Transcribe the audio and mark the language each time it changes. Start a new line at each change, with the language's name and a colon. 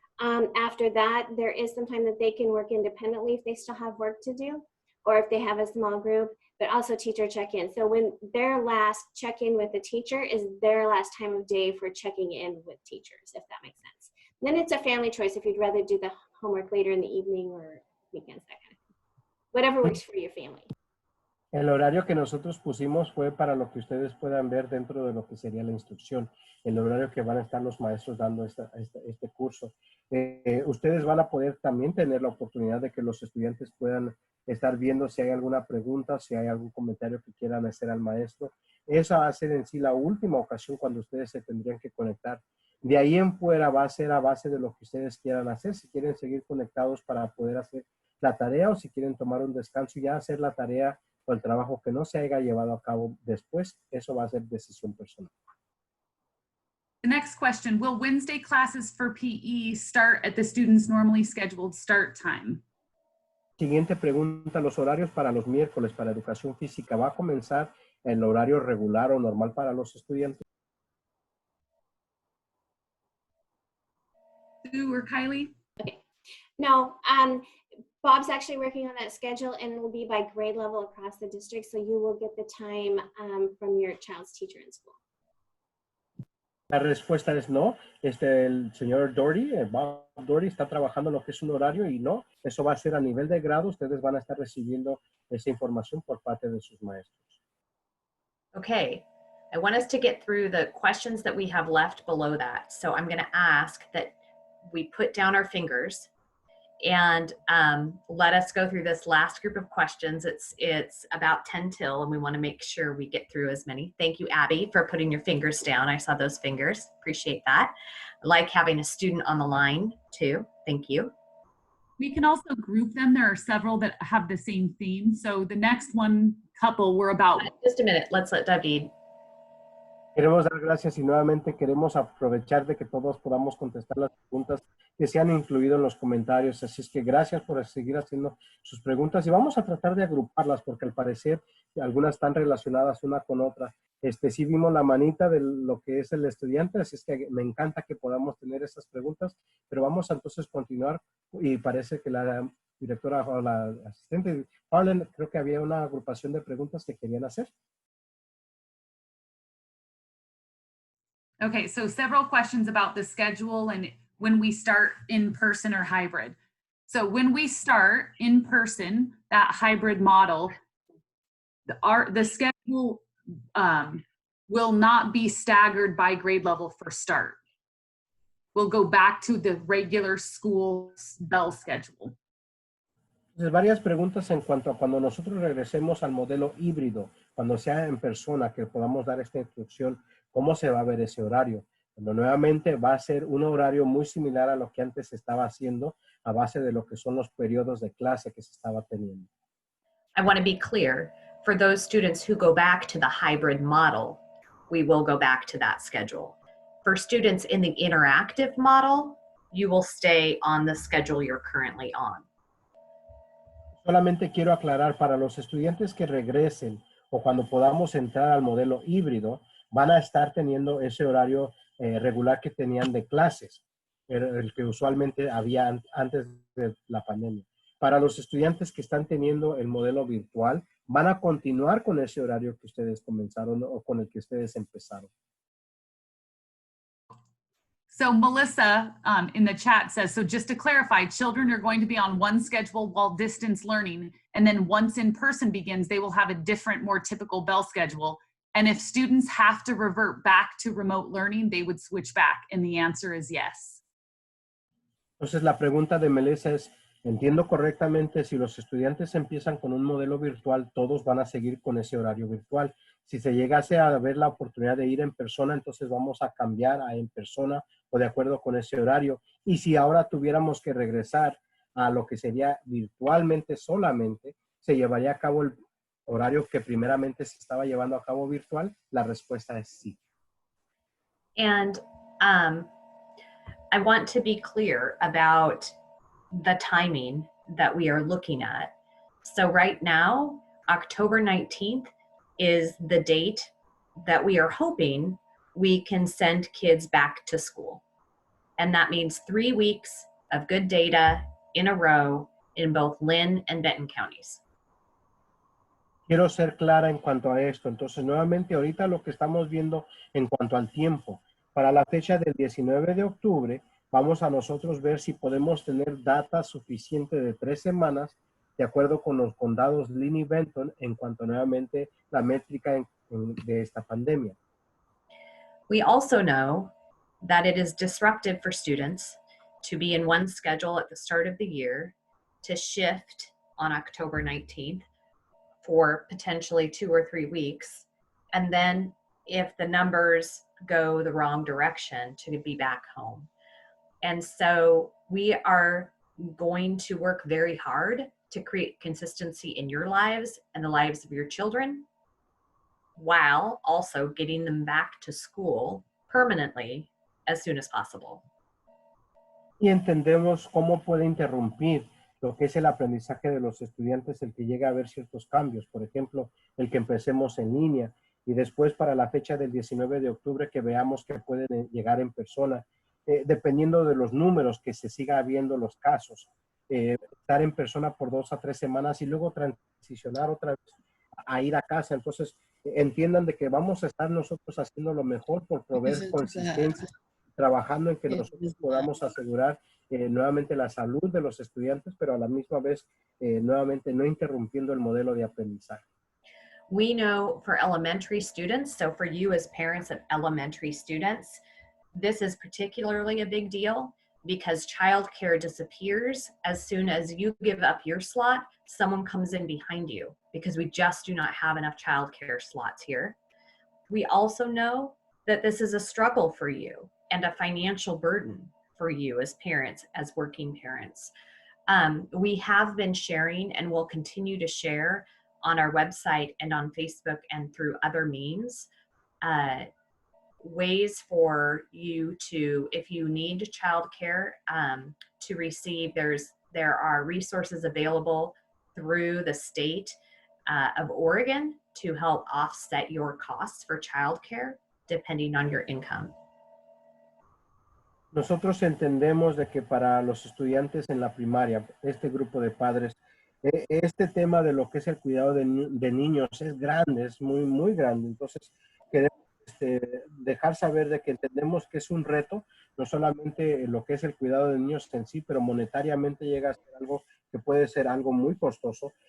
English: After that, there is some time that they can work independently if they still have work to do, or if they have a small group, but also teacher check-in. So when their last check-in with the teacher is their last time of day for checking in with teachers, if that makes sense. Then it's a family choice if you'd rather do the homework later in the evening or weekends, that kind of thing. Whatever works for your family.
Spanish: El horario que nosotros pusimos fue para lo que ustedes puedan ver dentro de lo que sería la instrucción, el horario que van a estar los maestros dando este curso. Ustedes van a poder también tener la oportunidad de que los estudiantes puedan estar viendo si hay alguna pregunta, si hay algún comentario que quieran hacer al maestro. Esa va a ser en sí la última ocasión cuando ustedes se tendrían que conectar. De ahí en fuera va a ser a base de lo que ustedes quieran hacer, si quieren seguir conectados para poder hacer la tarea o si quieren tomar un descanso y ya hacer la tarea o el trabajo que no se haya llevado a cabo después, eso va a ser decisión personal.
English: The next question, will Wednesday classes for PE start at the students' normally scheduled start time?
Spanish: Siguiente pregunta, los horarios para los miércoles para educación física, ¿va a comenzar el horario regular o normal para los estudiantes?
English: Sue or Kylie? Okay. No, Bob's actually working on that schedule and it will be by grade level across the district. So you will get the time from your child's teacher in school.
Spanish: La respuesta es no. El señor Doherty, Bob Doherty, está trabajando en lo que es un horario y no. Eso va a ser a nivel de grado. Ustedes van a estar recibiendo esa información por parte de sus maestros.
English: Okay, I want us to get through the questions that we have left below that. So I'm going to ask that we put down our fingers and let us go through this last group of questions. It's about 10 till, and we want to make sure we get through as many. Thank you, Abby, for putting your fingers down. I saw those fingers. Appreciate that. I like having a student on the line, too. Thank you. We can also group them. There are several that have the same theme. So the next one couple were about... Just a minute. Let's let David.
Spanish: Queremos dar gracias y nuevamente queremos aprovechar de que todos podamos contestar las preguntas que se han incluido en los comentarios. Así es que gracias por seguir haciendo sus preguntas y vamos a tratar de agruparlas porque al parecer algunas están relacionadas una con otra. Sí vimos la manita de lo que es el estudiante, así es que me encanta que podamos tener esas preguntas, pero vamos a entonces continuar y parece que la directora o la asistente, Harlan, creo que había una agrupación de preguntas que querían hacer.
English: Okay, so several questions about the schedule and when we start in person or hybrid. So when we start in person, that hybrid model, the schedule will not be staggered by grade level for start. We'll go back to the regular school bell schedule.
Spanish: Entonces, varias preguntas en cuanto a cuando nosotros regresemos al modelo híbrido, cuando sea en persona, que podamos dar esta instrucción, cómo se va a ver ese horario. Cuando nuevamente va a ser un horario muy similar a lo que antes se estaba haciendo a base de lo que son los periodos de clase que se estaba teniendo.
English: I want to be clear, for those students who go back to the hybrid model, we will go back to that schedule. For students in the interactive model, you will stay on the schedule you're currently on.
Spanish: Solamente quiero aclarar para los estudiantes que regresen o cuando podamos entrar al modelo híbrido, van a estar teniendo ese horario regular que tenían de clases, el que usualmente había antes de la pandemia. Para los estudiantes que están teniendo el modelo virtual, van a continuar con ese horario que ustedes comenzaron o con el que ustedes empezaron.
English: So Melissa in the chat says, so just to clarify, children are going to be on one schedule while distance learning, and then once in-person begins, they will have a different, more typical bell schedule. And if students have to revert back to remote learning, they would switch back. And the answer is yes.
Spanish: Entonces la pregunta de Melissa es, entiendo correctamente, si los estudiantes empiezan con un modelo virtual, todos van a seguir con ese horario virtual. Si se llegase a ver la oportunidad de ir en persona, entonces vamos a cambiar a en persona o de acuerdo con ese horario. Y si ahora tuviéramos que regresar a lo que sería virtualmente solamente, ¿se llevaría a cabo el horario que primeramente se estaba llevando a cabo virtual? La respuesta es sí.
English: And I want to be clear about the timing that we are looking at. So right now, October 19th is the date that we are hoping we can send kids back to school. And that means 3 weeks of good data in a row in both Lynn and Benton counties.
Spanish: Quiero ser clara en cuanto a esto. Entonces, nuevamente, ahorita lo que estamos viendo en cuanto al tiempo, para la fecha del 19 de octubre, vamos a nosotros ver si podemos tener data suficiente de 3 semanas, de acuerdo con los condados Lynn y Benton, en cuanto nuevamente la métrica de esta pandemia.
English: We also know that it is disruptive for students to be in one schedule at the start of the year, to shift on October 19th for potentially 2 or 3 weeks, and then if the numbers go the wrong direction, to be back home. And so we are going to work very hard to create consistency in your lives and the lives of your children, while also getting them back to school permanently as soon as possible.
Spanish: Y entendemos cómo puede interrumpir lo que es el aprendizaje de los estudiantes, el que llegue a haber ciertos cambios. Por ejemplo, el que empecemos en línea y después para la fecha del 19 de octubre que veamos que pueden llegar en persona, dependiendo de los números que se siga viendo los casos. Estar en persona por 2 a 3 semanas y luego transicionar otra vez a ir a casa. Entonces, entiendan de que vamos a estar nosotros haciendo lo mejor por proveer consistencia, trabajando en que nosotros podamos asegurar nuevamente la salud de los estudiantes, pero a la misma vez nuevamente no interrumpiendo el modelo de aprendizaje.
English: We know for elementary students, so for you as parents of elementary students, this is particularly a big deal because childcare disappears as soon as you give up your slot, someone comes in behind you because we just do not have enough childcare slots here. We also know that this is a struggle for you and a financial burden for you as parents, as working parents. We have been sharing and will continue to share on our website and on Facebook and through other means, ways for you to, if you need childcare, to receive, there are resources available through the state of Oregon to help offset your costs for childcare depending on your income.
Spanish: Nosotros entendemos de que para los estudiantes en la primaria, este grupo de padres, este tema de lo que es el cuidado de niños es grande, es muy, muy grande. Entonces, queremos dejar saber de que entendemos que es un reto, no solamente lo que es el cuidado de niños en sí, pero monetariamente llega a ser algo que puede ser algo muy costoso.